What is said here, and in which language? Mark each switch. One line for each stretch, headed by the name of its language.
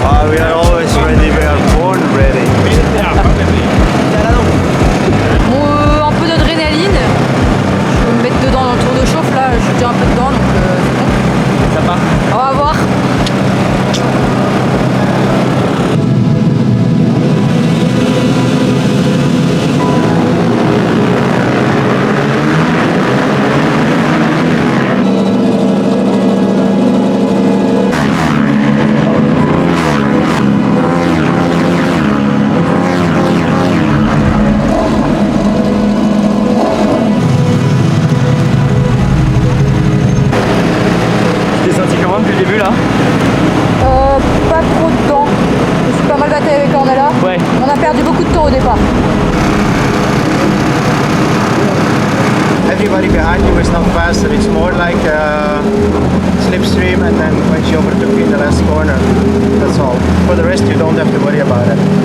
English: We are always ready, we are born ready.
French: Un peu d'adrénaline. Je vais me mettre dedans dans le tour de chauffe là. Je suis déjà un peu dedans donc c'est bon. Ça part. On va voir. loin depuis le début là? Pas trop de temps. Je suis pas mal battue avec Ornella. Ouais. On a perdu beaucoup de temps au départ.
English: Everybody behind you is not faster. It's more like a slipstream, and then when she overtook me in the last corner, that's all. For the rest, you don't have to worry about it.